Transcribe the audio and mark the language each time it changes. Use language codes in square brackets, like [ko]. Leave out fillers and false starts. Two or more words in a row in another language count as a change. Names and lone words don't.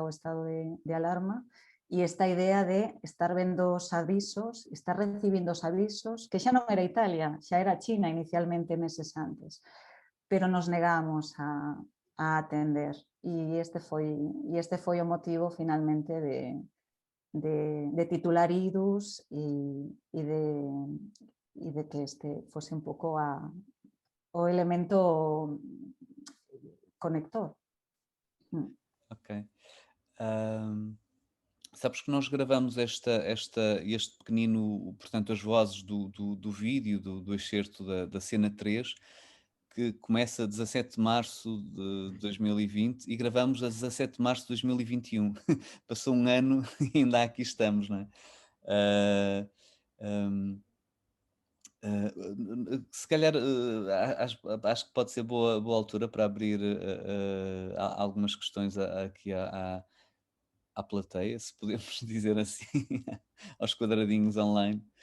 [gl] o estado de alarma e esta idea de estar vendo os avisos, estar recibindo os avisos, que xa non era Italia, xa era China inicialmente meses antes, pero nos negamos a atender e este foi o motivo finalmente de titular Idus e de que este fose un pouco o elemento conector. [pt] Ok. Sabes que nós gravamos este pequenino, portanto, as vozes do vídeo, do excerto da cena 3, que começa a 17 de março de 2020 e gravamos a 17 de março de 2021. Passou um ano e ainda aqui estamos, não é? Ah, hum, se calhar acho que pode ser boa altura para abrir algumas questões aqui à plateia, se podemos dizer assim, aos quadradinhos online.